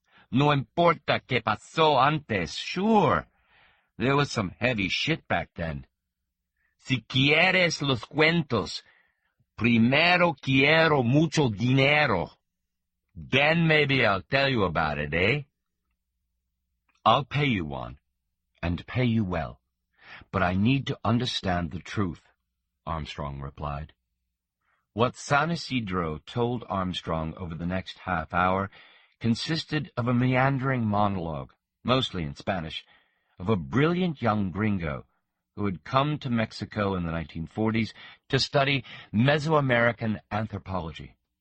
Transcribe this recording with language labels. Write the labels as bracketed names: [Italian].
[Spanish] No importa qué pasó antes, [English] sure. There was some heavy shit back then. [Spanish] Si quieres los cuentos, primero quiero mucho dinero. [English] Then maybe I'll tell you about it, eh?" "I'll pay you, Juan, and pay you well, but I need to understand the truth," Armstrong replied. What San Ysidro told Armstrong over the next half hour consisted of a meandering monologue, mostly in Spanish, of a brilliant young gringo who had come to Mexico in the 1940s to study Mesoamerican anthropology.